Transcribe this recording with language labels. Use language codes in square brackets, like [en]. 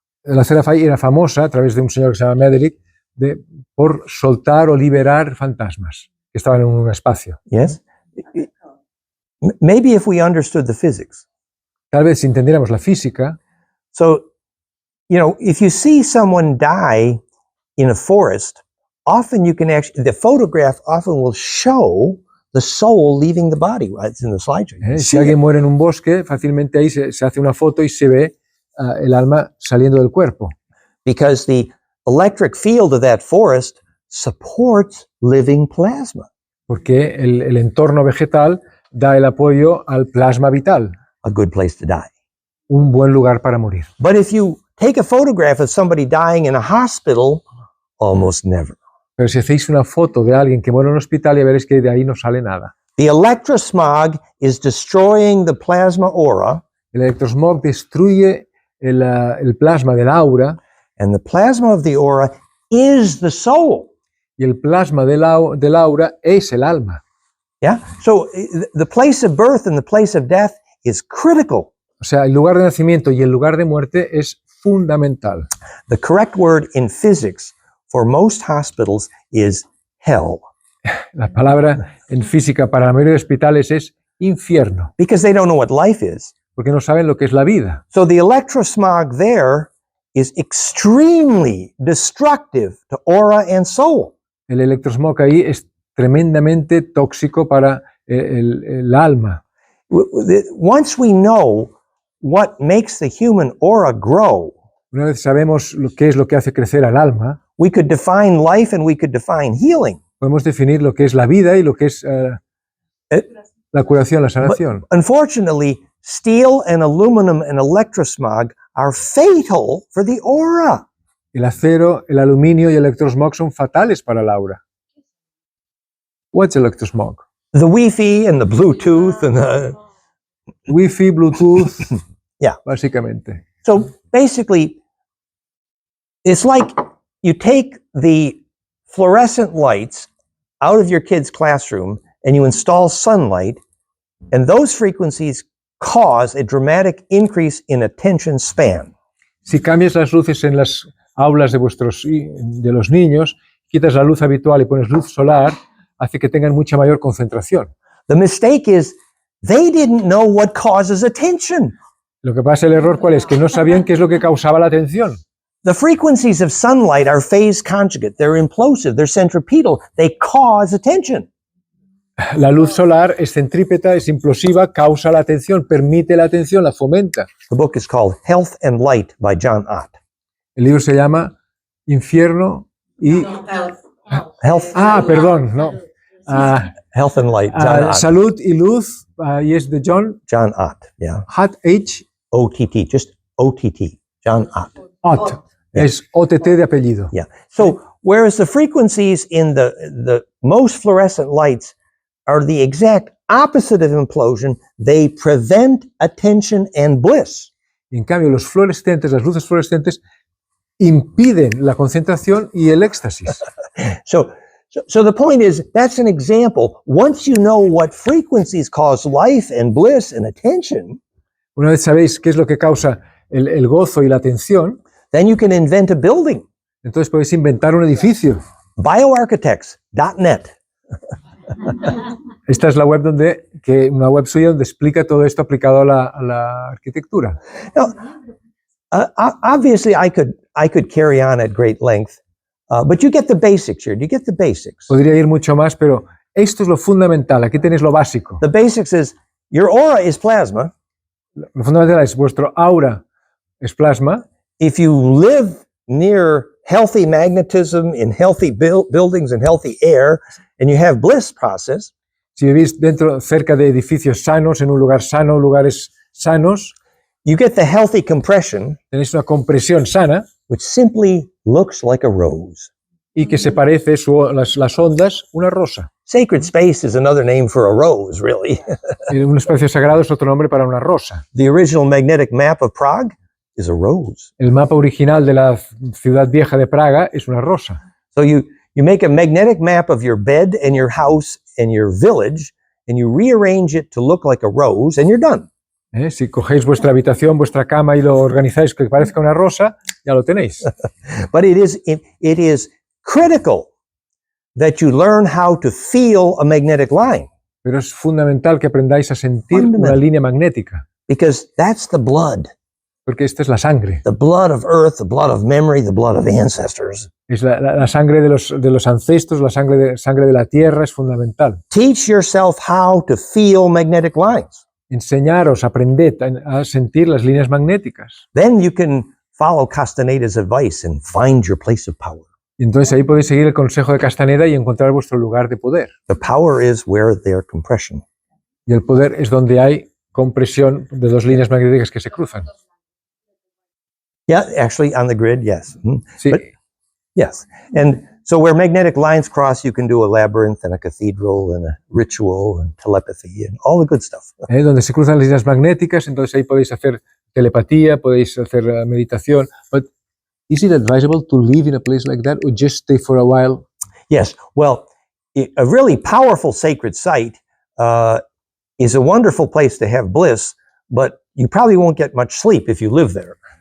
[es] La Serafai era famosa a través de un señor que se llama Medrick por soltar o liberar fantasmas que estaban en un espacio. [en] Yes? Maybe if we understood the physics. [es] Tal vez si entendiéramos la física, [en] So, if you see someone die in a forest, often you can actually, the photograph often will show the soul leaving the body. Right? It's in the slideshow. You can [es] si [en] see it. [es] alguien muere en un bosque, fácilmente ahí se hace una foto y se ve el alma saliendo del cuerpo. [en] Because the electric field of that forest supports living plasma. [es] Porque el entorno vegetal da el apoyo al plasma vital, [en] A good place to die. [es] un buen lugar para morir. [en] But if you take a photograph of somebody dying in a hospital, almost never. [es] Pero si hacéis una foto de alguien que muere en un hospital, ya veréis que de ahí no sale nada. [en] The electrosmog is destroying the plasma aura, [es] El electrosmog destruye el plasma del aura, [en] and the plasma of the aura is the soul. [es] y el plasma del aura es el alma. [en] Yeah? So the place of birth and the place of death is critical. [es] O sea, el lugar de nacimiento y el lugar de muerte es fundamental. [en] The correct word in physics for most hospitals is hell, [es] La palabra en física para la mayoría de hospitales es infierno, [en] because they don't know what life is. [es] porque no saben lo que es la vida. [en] So the electrosmog there is extremely destructive to aura and soul. [es] El electrosmog ahí es tremendamente tóxico para el alma. [en] Once we know what makes the human aura grow, [es] Una vez sabemos qué es lo que hace crecer al alma, [en] we could define life and we could define healing. [es] podemos definir lo que es la vida y lo que es la curación, la sanación. [en] Unfortunately, steel and aluminum and electrosmog are fatal for the aura. [es] El acero, el aluminio y el electrosmog son fatales para el aura. [en] What's electrosmog? The Wi-Fi and the Bluetooth and the... [es] Wi-Fi, Bluetooth, [en] Yeah. [es] básicamente. [en] So basically, it's like you take the fluorescent lights out of your kid's classroom and you install sunlight, and those frequencies cause a dramatic increase in attention span. [es] Si cambias las luces en las aulas de los niños, quitas la luz habitual y pones luz solar, hace que tengan mucha mayor concentración. [en] The mistake is they didn't know what causes attention. [es] Lo que pasa, el error, ¿cuál es? Que no sabían qué es lo que causaba la atención. [en] The frequencies of sunlight are phase-conjugate. They're implosive. They're centripetal. They cause attention. [es] La luz solar es centrípeta, es implosiva, causa la atención, permite la atención, la fomenta. [en] The book is called Health and Light by John Ott. [es] El libro se llama Infierno y... [en] Health, [es] perdón, no. [en] Health and Light, John Ott. [es] Salud y Luz, y es de John [en] Ott, yeah. [es] Ott, H. [en] O-T-T, just O-T-T, John Ott. [es] Ott. Es OTT de apellido. [en] Yeah. So whereas the frequencies in the most fluorescent lights are the exact opposite of implosion, they prevent attention and bliss. [es] Y en cambio, los fluorescentes, las luces fluorescentes, impiden la concentración y el éxtasis. [en] So the point is, that's an example. Once you know what frequencies cause life and bliss and attention, [es] Una vez sabéis qué es lo que causa el gozo y la atención, [en] then you can invent a building. [es] entonces podéis inventar un edificio. [en] Bioarchitects.net. [es] Esta es la web una web suya donde explica todo esto aplicado a la arquitectura. [en] Now, obviously, I could carry on at great length, but you get the basics here. You get the basics. [es] Podría ir mucho más, pero esto es lo fundamental. Aquí tenéis lo básico. [en] The basics is your aura is plasma. [es] Lo fundamental es vuestro aura es plasma. [en] If you live near healthy magnetism in healthy buildings and healthy air, and you have bliss process, [es] si vivís cerca de edificios sanos, en un lugar sano, lugares sanos, [en] you get the healthy compression, [es] tenéis una compresión sana, [en] which simply looks like a rose. [es] Y que se parece las ondas una rosa. [en] Sacred space is another name for a rose, really. [es] Un espacio sagrado es otro nombre para una rosa. [en] The original magnetic map of Prague is a rose. [es] El mapa original de la ciudad vieja de Praga es una rosa. [en] So you make a magnetic map of your bed and your house and your village, and you rearrange it to look like a rose, and you're done. [es] Si cogéis vuestra habitación, vuestra cama y lo organizáis que parezca una rosa, ya lo tenéis. [en] But it is critical that you learn how to feel a magnetic line. [es] Pero es fundamental que aprendáis a sentir una línea magnética. [en] Because that's the blood. [es] Porque esta es la sangre. [en] The blood of earth, the blood of memory, the blood of ancestors. [es] Es la sangre de los ancestros, la sangre de la tierra es fundamental. [en] Teach yourself how to feel magnetic lines. [es] Enseñaros, aprended a sentir las líneas magnéticas. [en] Then you can follow Castaneda's advice and find your place of power. [es] Y entonces ahí podéis seguir el consejo de Castaneda y encontrar vuestro lugar de poder. [en] The power is where there's compression. [es] Y el poder es donde hay compresión de dos líneas magnéticas que se cruzan. [en] Yeah, actually on the grid, yes. [es] Sí. [en] But, yes. And So where magnetic lines cross, you can do a labyrinth and a cathedral and a ritual and telepathy and all the good stuff. [es] Donde se cruzan las líneas magnéticas, entonces ahí podéis hacer telepatía, podéis hacer meditación. [en] But is it advisable to live in a place like that or just stay for a while? Yes, well, a really powerful sacred site is a wonderful place to have bliss, but you probably won't get much sleep if you live there.